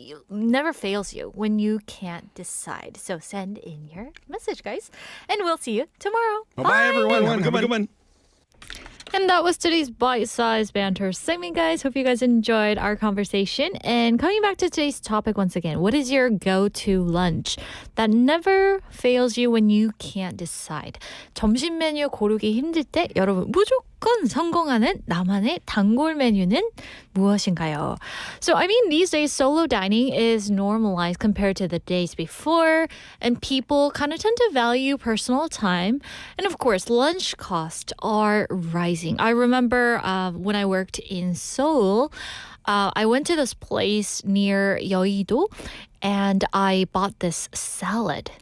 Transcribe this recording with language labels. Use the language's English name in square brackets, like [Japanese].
[English] Never fails you when you can't decide. So send in your message, guys, and we'll see you tomorrow. Bye everyone. Have a good one. And that was today's bite-sized banter segment, guys. Hope you guys enjoyed our conversation. And coming back to today's topic once again, what is your go-to lunch that never fails you when you can't decide? [Korean] 점심 메뉴 고르기 힘들 때 여러분 무조건 성공하는 나만의 단골 메뉴는 무엇인가요? [English] So, I mean, these days, solo dining is normalized compared to the days before, and people kind of tend to value personal time. And of course, lunch costs are rising. I remember when I worked in Seoul, I went to this place near Yeouido, and I bought this salad.